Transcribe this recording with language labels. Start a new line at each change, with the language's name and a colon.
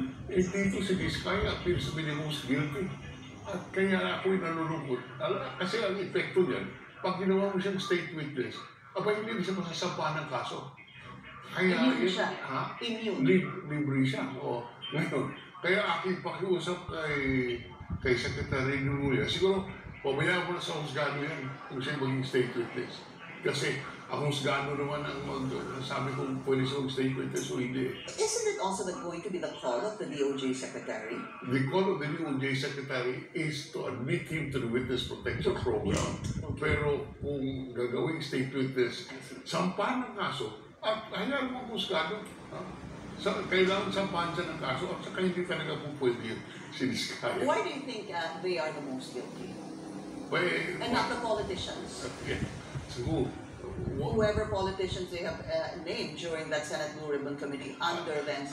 Filipino: Dito si
English: Vizcaya appears to be the most guilty.
Filipino: At kaya ako'y nalulungkot. Kasi ang epekto niyan, pag ginawa mo siyang state witness, hindi siya masasampahan ng kaso. Kaya, immune siya. Ha?
English: Immune.
Filipino: Libre siya. O, ngayon, kaya aking pakiusap kay Secretary Nuria, siguro, pabayaan mo na sa husgado yan kung siya maging state witness. Kasi ang husgado naman ang sabi kung pwede siya state witness o hindi.
English: Isn't it also going to be the call of the DOJ Secretary? The call of the DOJ Secretary is to admit him to the witness protection program. Okay.
Filipino: Pero kung gagawing state witness, sampahan ng kaso, at hayaan mo ang husgado. Kailangan sampahan siya ng kaso at saka hindi talaga po pwede yung siniskaya.
English: Why do you think they are the most guilty? And not the politicians? Okay. So, whoever politicians they have named during that Senate Blue Ribbon Committee under then